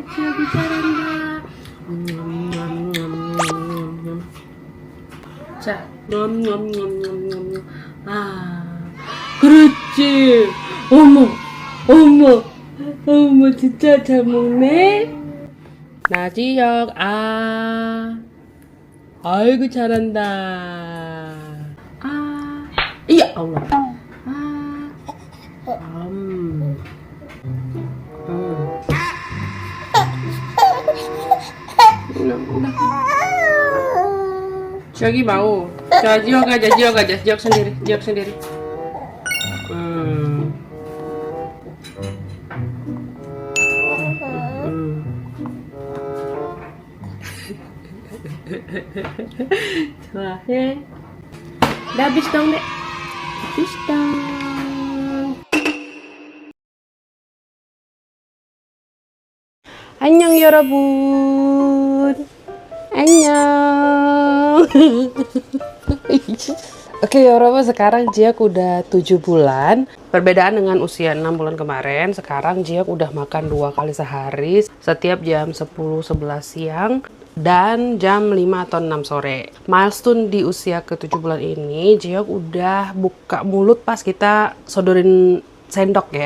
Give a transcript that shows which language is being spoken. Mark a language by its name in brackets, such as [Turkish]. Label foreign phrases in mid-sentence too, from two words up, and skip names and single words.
[Korean] 지혁이 잘한다. 자, 아, 그렇지. 어머, 진짜 잘 먹네. 나지혁, 아이고 잘한다. 이야, [Indonesian] Allah. Jagi mau. Jiok aja, Jiok sendiri. [Korean] 좋아, 해. [Indonesian] Udah habis dong, Dek. Habis dong. [Korean] Annyeong 여러분. Annyeong. [Indonesian] Oke 여러분, sekarang Jiak udah 7 bulan. Perbedaan dengan usia 6 bulan kemarin, sekarang Jiak udah makan 2 kali sehari, setiap jam 10-11 siang dan jam 5 atau 6 sore. Milestone di usia ke-7 bulan ini, Jiak udah buka mulut pas kita sodorin sendok ya.